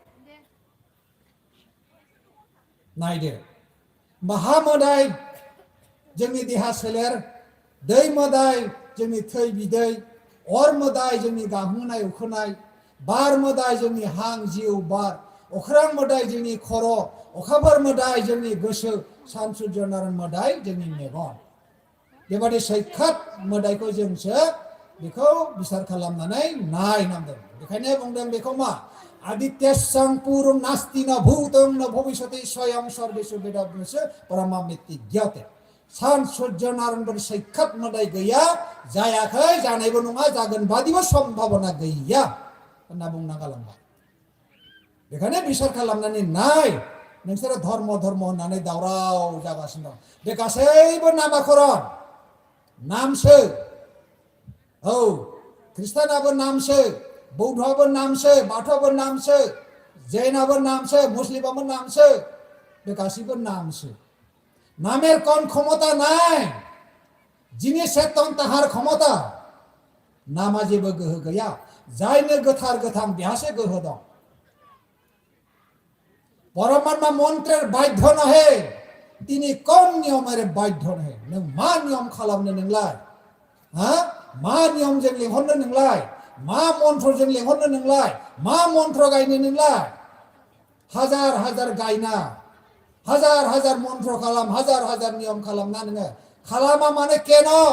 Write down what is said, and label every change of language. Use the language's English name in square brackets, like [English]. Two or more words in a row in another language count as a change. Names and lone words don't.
[Bodo] नायदो महामोदाय जोंनि देहा सोलेर दै मोदाय जोंनि थै बिदै अर मोदाय जोंनि गांहोनाय उखैनाय बार मोदाय जोंनि हां जिउ बार अख्रां मोदाय जोंनि खर' अखाफोर मोदाय जोंनि गोसो सान सूर्य नारायण मोदाय जोंनि मेगन बेबादि सैखात मोदायखौ जोंसो बेखौ बिसार खालामनानै नायनांगोन बेखायनो बुंदों बेखौ मा [Sanskrit] आदित्यसं पुरुं नास्ति न भूतं न भविष्यति स्वयं सर्वेषु वेदाभ्यासो परमामिति ज्ञाते [Bodo] सान सूर्य नारायण सैखात मोदाय गैया जायाखै जानायबो नङा जागोन बादिबो सम्भावना गैया होनना बुंना गालांबाय बेखायनो बिसार खालामनानै नाय नोंसोरो धर्म होननानै दावराव जागासिनो दं बे गासैबो नामाकरण नामसो औ ख्रिस्टानाबो नामसो बौद्धआबो नामसो बाथौआबो नामसो जैनाबो नामसो मुस्लिमाबो नामसो बे गासैबो नामसो [Bangla] নামের কোন ক্ষমতা নাই [Bodo] जिनिसের दं [Bangla] তাহার ক্ষমতা [Bodo] नामा जेबो गोहो गैया जायनो गोथार गोथां बेहासो गोहो दं [Bangla] পরমাত্মা মন্ত্রের বাধ্য নহে তিনি কোন নিয়মের বাধ্য নহে [Bodo] नों मा नियम खालामनो नोंलाय मा नियमजों लिंहरनो नोंलाय मा मन्त्रजों लिंहरनो नोंलाय मा मन्त्र गायनो नोंलाय हाजार हाजार गायना हाजार हाजार मन्त्र खालाम हाजार हाजार नियम खालामना नोङो खालामा माने केन